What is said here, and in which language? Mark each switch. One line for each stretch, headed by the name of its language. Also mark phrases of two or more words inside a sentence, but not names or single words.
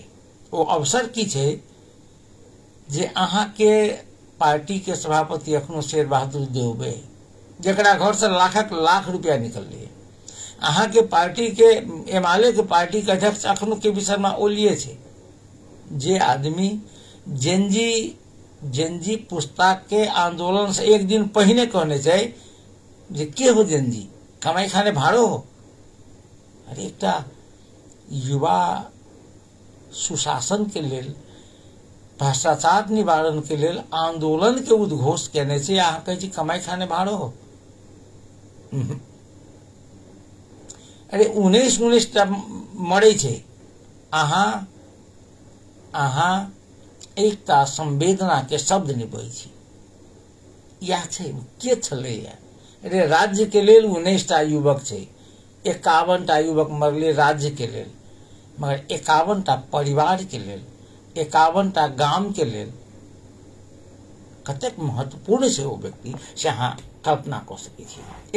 Maithili: वो अवसर की छै जे अहाँ के पार्टी के सभापति अखनो शेर बहादुर देउबे, जकरा घर से लाखक लाख रुपया निकललै, अहाँ के पार्टी के एमाले के पार्टी के अध्यक्ष अखनो केपी शर्मा ओलिए छै। जे आदमी जेनजी पुस्ताक के आंदोलन से एक दिन पहिने कहने छै जे
Nepali: के हो जेनजी, कमाई खाने भाड़ो हो।
Maithili: अरे एकटा युवा सुशासन के लेल, भ्रष्टाचार निवारण के लेल आंदोलन के उद्घोष केने छै, अहाँ कहै छी
Nepali: कमाई खाने भाड़ो हो।
Maithili: अरे 19 टा मरे छै, अहाँ एकटा संवेदना के शब्द नहीं बजै छी। इएह छै के छलैया। अरे राज्य के लेल 19 टा युवक छै, 51 टा युवक मरले राज्य के लेल, मगर 51 टा परिवार के लेल, 51 टा गाम के लेल कतेक महत्वपूर्ण छै ओ व्यक्ति से अहाँ कल्पना कर सकै छी।